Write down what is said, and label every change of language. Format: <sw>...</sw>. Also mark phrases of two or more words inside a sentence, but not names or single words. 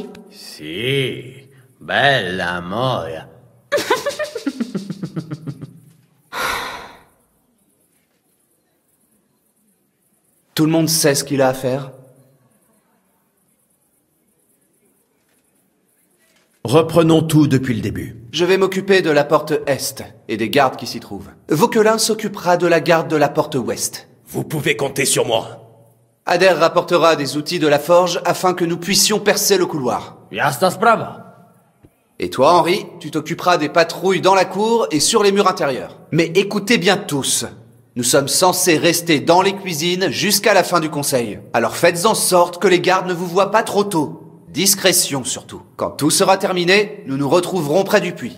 <it>Sì, bella moia.</it> <fr>Tout le monde sait ce qu'il a à faire? Reprenons tout depuis le début. Je vais m'occuper de la porte Est et des gardes qui s'y trouvent. Vauquelin s'occupera de la garde de la porte Ouest. Vous pouvez compter sur moi. Adair rapportera des outils de la forge afin que nous puissions percer le couloir.</fr> <pl>Jasna sprawa.</pl> <fr>Et toi, Henri, tu t'occuperas des patrouilles dans la cour et sur les murs intérieurs. Mais écoutez bien tous. Nous sommes censés rester dans les cuisines jusqu'à la fin du conseil. Alors faites en sorte que les gardes ne vous voient pas trop tôt. Discrétion surtout. Quand tout sera terminé, nous nous retrouverons près du puits.</fr>